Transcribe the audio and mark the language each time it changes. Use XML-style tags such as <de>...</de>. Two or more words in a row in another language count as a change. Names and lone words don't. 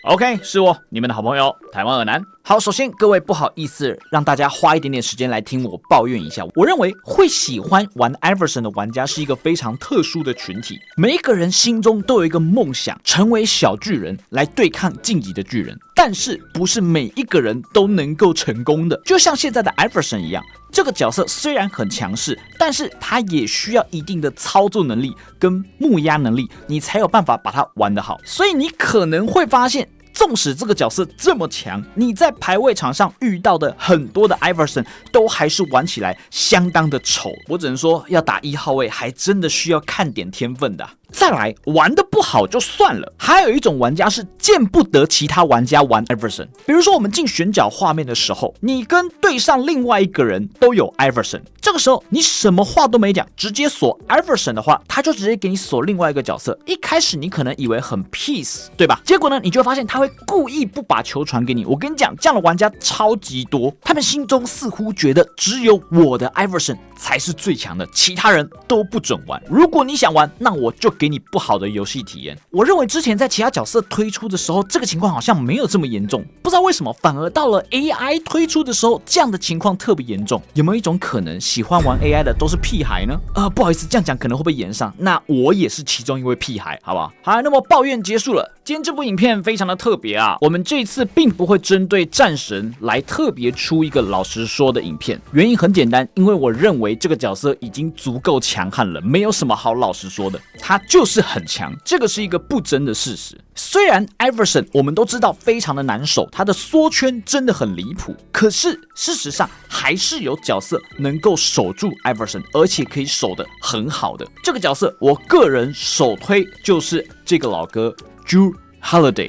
<zh>OK， 是我，你們的好朋友台灣耳男。好，首先各位不好意思，讓大家花一點點時間來聽我抱怨一下。我認為會喜歡玩 Iverson 的玩家是一個非常特殊的群體，每一個人心中都有一個夢想，成為小巨人來對抗進擊的巨人。但是不是每一個人都能夠成功的，就像現在的 Iverson 一樣。這個角色雖然很強勢，但是他也需要一定的操作能力跟木壓能力，你才有辦法把它玩得好。所以你可能会發現，縱使這個角色這麼強，你在排位場上遇到的很多的 Iverson 都還是玩起來相當的醜。我只能說，要打1號位還真的需要看點天分的。再來，玩得不好就算了，還有一種玩家是見不得其他玩家玩 Iverson。比如說我們進選角畫面的時候，你跟對上另外一個人都有 Iverson， 這個時候你什麼話都沒講，直接鎖 Iverson 的話，他就直接給你鎖另外一個角色。一開始你可能以為很 peace， 對吧？結果呢，你就會發現他會故意不把球傳給你。我跟你講，這樣的玩家超級多，他們心中似乎覺得只有我的 Iverson 才是最強的，其他人都不准玩。如果你想玩，那我就給你不好的遊戲體驗。我認為之前在其他角色推出的時候，這個情況好像沒有這麼嚴重，不知道為什麼反而到了 AI 推出的時候，這樣的情況特別嚴重。有沒有一種可能，喜歡玩 AI 的都是屁孩呢？不好意思，這樣講可能會被炎上，那我也是其中一位屁孩，好不好？好，那麼抱怨結束了。今天這部影片非常的特別啊，我們這一次並不會針對戰神來特別出一個老實說的影片，原因很簡單，因為我認為這個角色已經足夠強悍了，沒有什麼好老實說的，他就是很強，這個是一個不爭的事實。雖然 Iverson 我們都知道非常的難守，他的縮圈真的很離譜，可是事實上還是有角色能夠守住 Iverson， 而且可以守得很好的。這個角色我個人首推就是這個老哥 Jrue Holiday。</zh>